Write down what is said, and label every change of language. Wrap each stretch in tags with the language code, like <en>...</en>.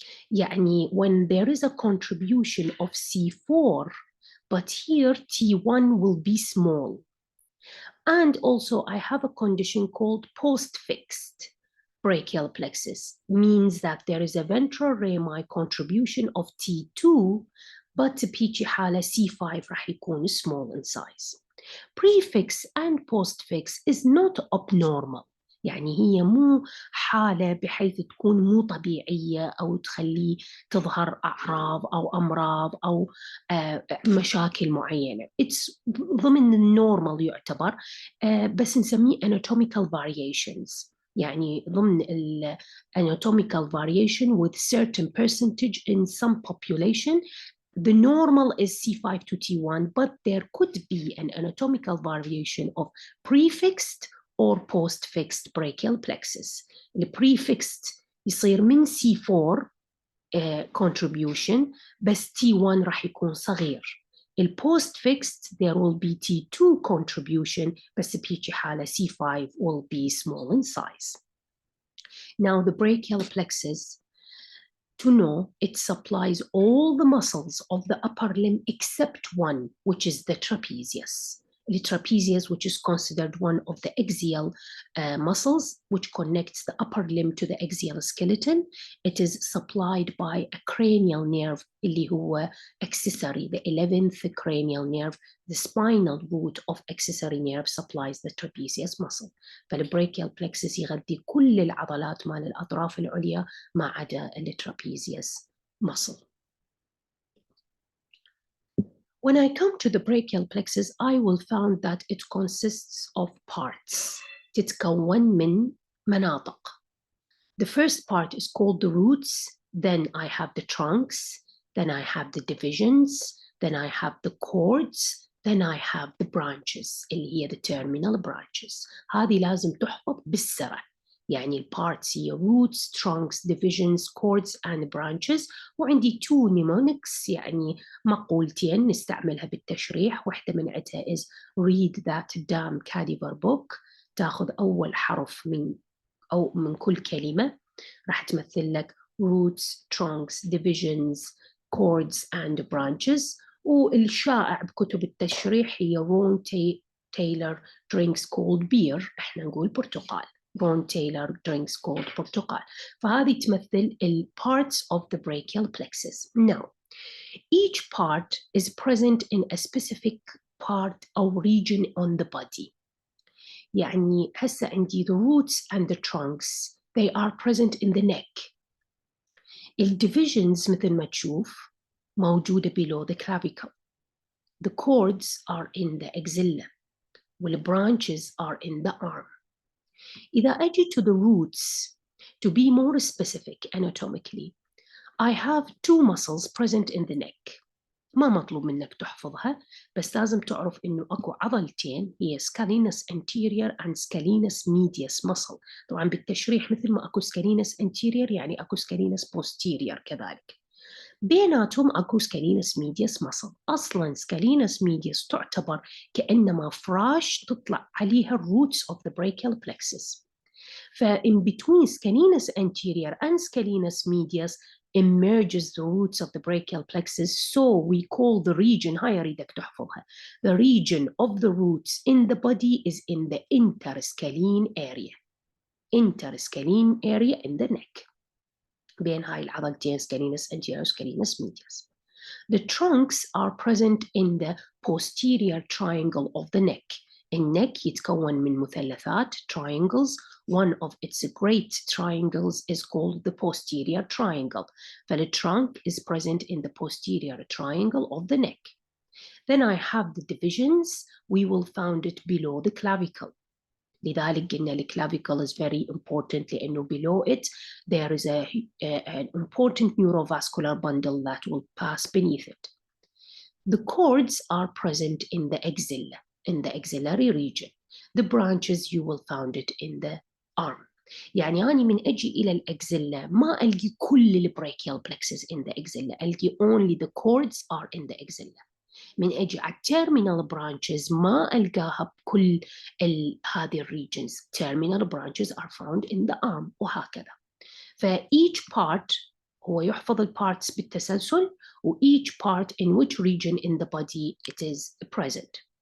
<ar>يعني</ar> <en>when there is a contribution of C4, but here T1 will be small. And also I have a condition called postfixed brachial plexus, means that there is a ventral rami contribution of T2, but</en> <ar>بيجي حالة C5 راح يكون</ar> <en>small in size. Prefix and postfix is not abnormal،</en> <ar>يعني هي مو حالة بحيث تكون مو طبيعية أو تخليه تظهر أعراض أو أمراض أو مشاكل معينة.</ar> <en>It's</en> <ar>ضمن النورمال يعتبر، بس نسميه</ar> <en>anatomical variations،</en> <ar>يعني ضمن ال</ar> <en>anatomical variation with certain percentage in some population. The normal is C5 to T1, but there could be an anatomical variation of prefixed or postfixed brachial plexus. The prefixed</en> <ar>يصير من C4 contribution بس T1 راح يكون صغير.</ar> <en>The postfixed there will be T2 contribution</en> <ar>بس بيجي حالة</ar> <en>C5 will be small in size. Now the brachial plexus, to know, it supplies all the muscles of the upper limb except one, which is the trapezius. the trapezius, which is considered one of the axial muscles, which connects the upper limb to the axial skeleton. It is supplied by a cranial nerve</en> <ar>اللي هو</ar> <en>accessory, the 11th cranial nerve. The spinal root of accessory nerve supplies the trapezius muscle.</en> <ar>فالبراchial plexus يغذي كل العضلات مال الأطراف العليا ما عدا الtrapezius muscle.</ar> <en>When I come to the brachial plexus, I will find that it consists of parts.</en> <ar>تتكون من مناطق.</ar> <en>The first part is called the roots, then I have the trunks, then I have the divisions, then I have the cords, then I have the branches</en> <ar>اللي هي</ar> <en>the terminal branches.</en> <ar>هذه لازم تحفظ بالسرع. يعني البارتس هي</ar> <en>roots, trunks, divisions, cords and branches.</en> <ar>وعندي</ar> <en>two mnemonics</en> <ar>يعني مقولتين نستعملها بالتشريح. واحدة من عدها</ar> <en>is read that damn cadaver book.</en> <ar>تاخذ أول حرف من كل كلمة راح تمثل لك</ar> <en>roots, trunks, divisions, cords and branches.</en> <ar>والشائع بكتب التشريح هي</ar> <en>Ron Taylor drinks cold beer.</en> <ar>احنا نقول برتقال.</ar> <en>Ron Taylor drinks cold</en> <ar>برتقال. فهذه تمثل ال</ar> <en>parts of the brachial plexus. Now, each part is present in a specific part or region on the body.</en> <ar>يعني هسه عندي</ar> <en>the roots and the trunks, they are present in the neck.</en> <ar>الdivisions مثل ما تشوف موجودة</ar> <en>below the clavicle. The cords are in the axilla. والbranches are in the arm.</en> <ar>إذا أجي</ar> <en>to the roots, to be more specific anatomically, I have two muscles present in the neck.</en> <ar>ما مطلوب منك تحفظها، بس لازم تعرف إنه أكو عضلتين هي scalenus anterior and scalenus medius muscle. طبعاً بالتشريح مثل ما أكو scalenus anterior يعني أكو scalenus posterior كذلك. بيناتهم أكو scalenus medius muscle. أصلاً scalenus medius تعتبر كأنما فراش تطلع عليها</ar> <en>roots of the brachial plexus. فin between scalenus anterior and scalenus medius emerges the roots of the brachial plexus, so we call the region,</en> <ar>هاي أريدك تحفظها,</ar> <en>the region of the roots in the body is in the interscalene area. Interscalene area in the neck.</en> <ar>بين هاي العضلتين</ar> <en>scalenus anterior scalenus medius. The trunks are present in the posterior triangle of the neck.</en> <ar>الneck يتكون من مثلثات triangles.</ar> <en>One of its great triangles is called the posterior triangle. The trunk is present in the posterior triangle of the neck. Then I have the divisions. We will find it below the clavicle.</en> <ar>لذلك قلنا</ar> <en>the clavicle is very important</en> <ar>لأنه</ar> <en>below it there is an important neurovascular bundle that will pass beneath it. The cords are present in the axilla, in the axillary region. The branches you will find it in the arm.</en> <ar>يعني أنا من أجي إلى الأكزيلا ما ألقي كل البراchial plexus</ar> <en>in the axilla.</en> <ar>ألقي</ar> <en>only the cords are in the axilla.</en> <ar>من أجي على terminal branches ما ألقاها بكل هذه regions.</ar> <en>Terminal branches are found in the arm</en> <ar>وهكذا.</ar> <en>each part</en> <ar>هو يحفظ البارتس بالتسلسل و</ar> <en>each part in which region in the body it is present.</en>